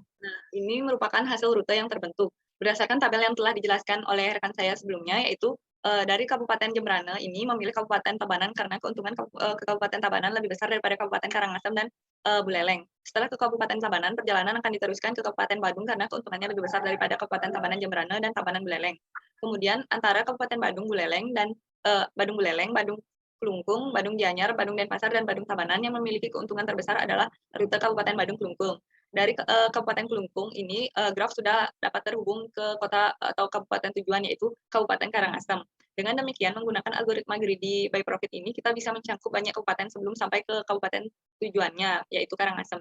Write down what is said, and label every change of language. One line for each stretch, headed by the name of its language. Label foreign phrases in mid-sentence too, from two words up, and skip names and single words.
Indonesian: Nah, ini merupakan hasil rute yang terbentuk. Berdasarkan tabel yang telah dijelaskan oleh rekan saya sebelumnya, yaitu dari Kabupaten Jembrana ini memilih Kabupaten Tabanan karena keuntungan ke Kabupaten Tabanan lebih besar daripada Kabupaten Karangasem dan Buleleng. Setelah ke Kabupaten Tabanan, perjalanan akan diteruskan ke Kabupaten Badung karena keuntungannya lebih besar daripada Kabupaten Tabanan Jembrana dan Tabanan Buleleng. Kemudian antara Kabupaten Badung Buleleng dan Badung Buleleng, Badung Klungkung, Badung Gianyar, Badung Denpasar, dan Badung Tabanan yang memiliki keuntungan terbesar adalah rute Kabupaten Badung Klungkung. Dari Kabupaten Kelungkung ini, Grab sudah dapat terhubung ke kota atau kabupaten tujuan, yaitu Kabupaten Karangasem. Dengan demikian, menggunakan algoritma Greedy by Profit ini, kita bisa mencangkup banyak kabupaten sebelum sampai ke kabupaten tujuannya, yaitu Karangasem.